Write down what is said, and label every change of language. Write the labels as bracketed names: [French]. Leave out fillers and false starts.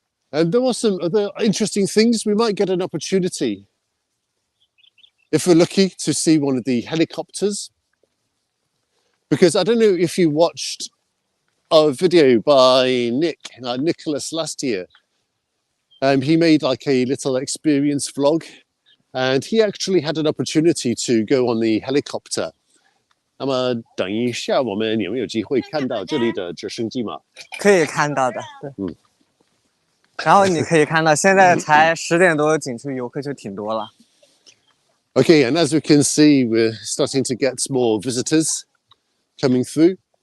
[English] And there were some other interesting things. We might get an opportunity, if we're lucky, to see one of the helicopters. Because I don't know if you watched a video by Nicholas last year. He made like a little experience vlog, and he actually had an opportunity to go on the helicopter. [Chinese] 那么等一下，我们有没有机会看到这里的直升机嘛？可以看到的，对。嗯。然后你可以看到，现在才10点多，景区游客就挺多了。 [English] Okay, and as we can see, we're starting to get more visitors coming through.